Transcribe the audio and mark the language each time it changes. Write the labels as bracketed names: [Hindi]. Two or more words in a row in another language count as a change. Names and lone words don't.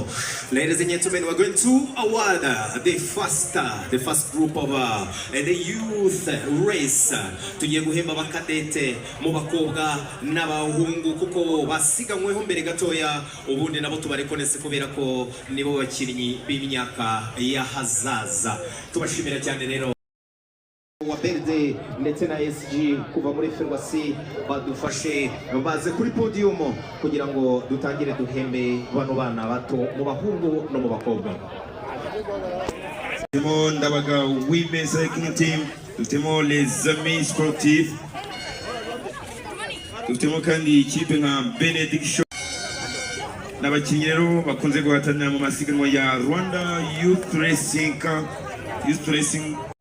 [English] Ladies and gentlemen, we're going to award the first group of the youth race. [Kinyarwanda] Tugiye guhemba bakadete mu bakobwa n'abahungu kuko basiganyweho mbere gatoya ubundi nabo tubarekonese kubera ko nibo bakinnyi b'imyaka y'ahazaza. Tubashimira cyane rero wa BRD ndetse na SG kuva muri Ferwasi badufashe baze kuri podium kugira ngo dutangire duhembe bano bana bato mu bahungu no mu bakobwa. Dufitemo Ndabaga Women's Cycling Team, [French] dufitemo les amis sportifs, [Kinyarwanda] dufitemo kandi ikipe nka Benediction n'abakinnyi rero bakunze guhatanira mu masiganwa ya Rwanda Youth Racing.